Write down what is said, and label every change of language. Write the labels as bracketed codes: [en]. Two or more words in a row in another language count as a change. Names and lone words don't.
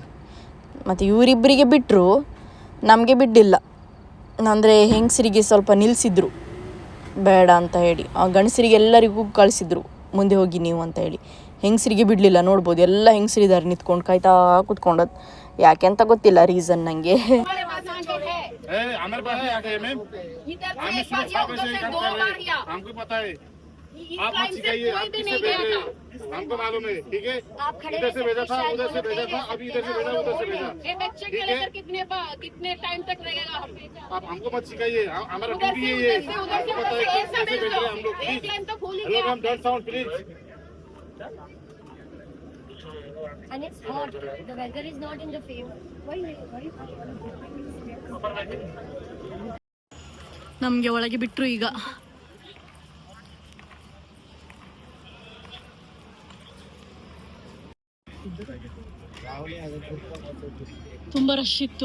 [kn] ಮತ್ತು ಇವರಿಬ್ಬರಿಗೆ ಬಿಟ್ಟರು, ನಮಗೆ ಬಿಡಲಿಲ್ಲ. ಅಂದರೆ ಹೆಂಗಸರಿಗೆ ಸ್ವಲ್ಪ ನಿಲ್ಲಿಸಿದ್ರು ಬೇಡ ಅಂತ ಹೇಳಿ. ಆ ಗಂಡಸರಿಗೆ ಎಲ್ಲರಿಗೂ ಕಳಿಸಿದ್ರು, ಮುಂದೆ ಹೋಗಿ ನೀವು ಅಂತ ಹೇಳಿ. ಹೆಂಗಸರಿಗೆ ಬಿಡಲಿಲ್ಲ. ನೋಡ್ಬೋದು, ಎಲ್ಲ ಹೆಂಗಸರಿದ್ದಾರೆ ನಿಂತ್ಕೊಂಡು ಕಾಯ್ತಾ ಕೂತ್ಕೊಂಡದ್ದು. ಯಾಕೆ ಅಂತ ಗೊತ್ತಿಲ್ಲ ರೀಸನ್ ನನಗೆ. [hi] आप मत सिखाइए, आप किससे भेज रहे हो हमको मालूम है, ठीक है? इधर से भेजा था, उधर से भेजा था, अभी इधर से भेजा, उधर से भेजा, ठीक है? कितने टाइम तक लगेगा? आप हमको मत सिखाइए, हमारा ड्यूटी है ये, आपको पता है कैसे भेज रहे हैं हम लोग। [en] hello ma'am, don't sound please. And it's hot. The weather is not in the favor. Why? [kn] ನಮಗೆ ಒಳಗೆ ಬಿಟ್ಟರು ಈಗ. ತುಂಬ ರಶ್ ಇತ್ತು.